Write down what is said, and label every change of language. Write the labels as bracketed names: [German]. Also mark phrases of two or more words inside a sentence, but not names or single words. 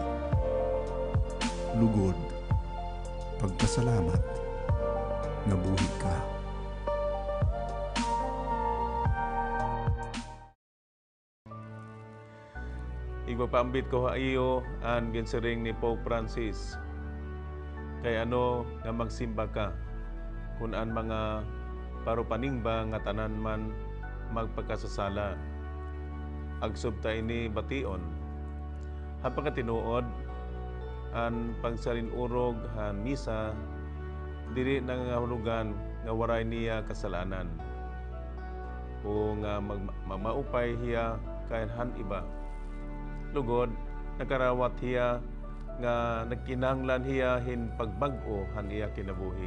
[Waray] Lugod, pagpasalamat nga buhi ka. Igpapaambit ko iyo ang ginsiring ni Pope Francis. Kay ano nga magsimba ka kung ang mga parupaningba nga tanan man magpagkasasala. Agsubta ini bation. Hapang katinuod, ang pagsarinurog han misa, diri nangahulugan nga waray niya kasalanan. O nga maupay hiya kayan han iba. Lugod, nakarawat hiya nga nagkinahanglan hiya hin pagbag-o han iya kinabuhi.